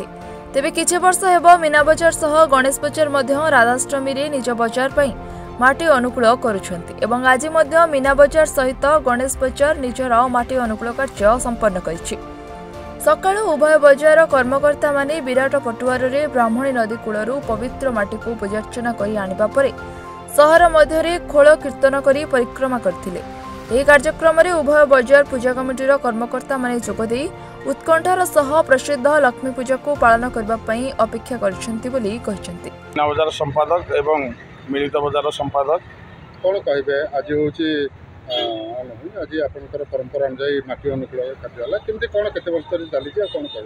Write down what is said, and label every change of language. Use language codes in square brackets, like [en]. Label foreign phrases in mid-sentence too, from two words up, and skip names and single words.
[or] ତେବେ କିଛି ବର୍ଷ ହେବ ମୀନା ବଜାର ସହ ଗଣେଶ ବଜାର ମଧ୍ୟ ରାଧାଷ୍ଟମୀ ରେ ନିଜ ବଜାର ପାଇଁ ମାଟି ଅନୁକୂଳ କରୁଛନ୍ତି ଏବଂ ଆଜି ମଧ୍ୟ ମୀନା ବଜାର ସହିତ ଗଣେଶ ବଜାର ନିଜର ମାଟି ଅନୁକୂଳ କାର୍ଯ୍ୟ ସମ୍ପନ୍ନ କରିଛି। ସକାଳୁ ଉଭୟ ବଜାର କର୍ମକର୍ତ୍ତା ମାନେ ବିରାଟ ପଟୁଆର ରେ ବ୍ରାହ୍ମଣୀ ନଦୀ କୂଳରୁ ପବିତ୍ର ମାଟିକୁ ପୂଜାର୍ଚ୍ଚନା କରି ଆଣିବା ପରେ ସହର ମଧ୍ୟ ଖୋଲ କୀର୍ତ୍ତନ କରି ପରିକ୍ରମା କରିଥିଲେ। ଏହି କାର୍ଯ୍ୟକ୍ରମରେ ଉଭୟ ବଜାର ପୂଜା କମିଟିର କର୍ମକର୍ତ୍ତା ମାନେ ଯୋଗଦେଇ ଉତ୍କଣ୍ଠାର ସହ ପ୍ରସିଦ୍ଧ ଲକ୍ଷ୍ମୀ ପୂଜାକୁ ପାଳନ କରିବା ପାଇଁ ଅପେକ୍ଷା କରିଛନ୍ତି ବୋଲି କହିଛନ୍ତି। ବଜାର ସମ୍ପାଦକ ଏବଂ ମିଳିତ ବଜାର ସମ୍ପାଦକ କ'ଣ କହିବେ ଆଜି ହେଉଛି ଆଜି ଆପଣଙ୍କର ପରମ୍ପରା ଅନୁଯାୟୀ ମାଟି ଅନୁକୂଳ କାର୍ଯ୍ୟ ହେଲା କେମିତି କ'ଣ କେତେ ବର୍ଷ ଧରି ଚାଲିଛି ଆଉ କ'ଣ କହିବେ?